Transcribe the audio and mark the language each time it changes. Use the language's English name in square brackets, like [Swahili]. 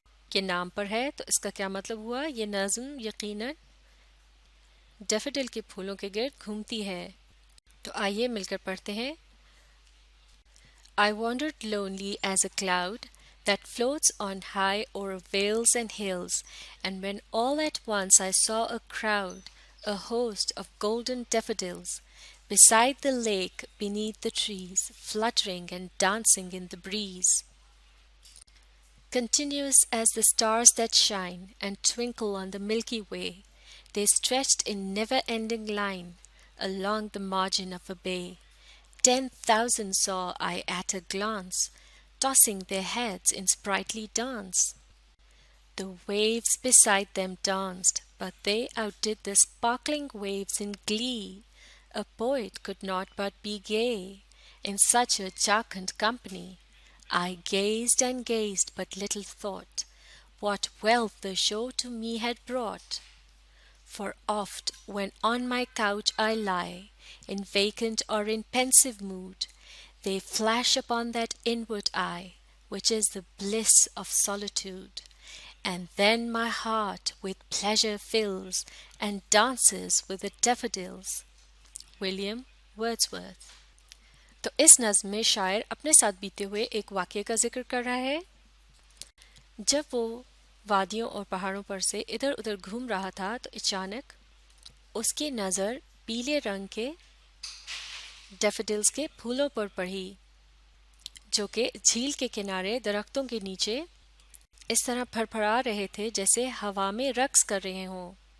[Urdu] کے نام پر ہے تو اس کا کیا مطلب ہوا؟ یہ نظم یقیناً ڈیفوڈل کے پھولوں کے گرد گھومتی ہے۔ تو آئیے مل کر پڑھتے ہیں۔ [English] I wandered lonely as a cloud that floats on high o'er vales and hills, and when all at once I saw a crowd, a host of golden daffodils, beside the lake, beneath the trees, fluttering and dancing in the breeze. Continuous as the stars that shine and twinkle on the Milky Way, they stretched in never-ending line along the margin of a bay. 10,000 saw I at a glance, tossing their heads in sprightly dance. The waves beside them danced, but they outdid the sparkling waves in glee. A poet could not but be gay in such a jocund company. I gazed and gazed, but little thought what wealth the show to me had brought. For oft, when on my couch I lie, in vacant or in pensive mood, they flash upon that inward eye, which is the bliss of solitude. And then my heart with pleasure fills, and dances with the daffodils. [Urdu] William Wordsworth۔ تو اس نظم میں شاعر اپنے ساتھ بیتے ہوئے ایک واقعے کا ذکر کر رہا ہے۔ جب وہ وادیوں اور پہاڑوں پر سے ادھر ادھر گھوم رہا تھا تو اچانک اس کی نظر پیلے رنگ کے ڈیفوڈلز کے پھولوں پر پڑی، جو کہ جھیل کے کنارے درختوں کے نیچے اس طرح پھڑ پھڑا رہے تھے جیسے ہوا میں رقص کر رہے ہوں۔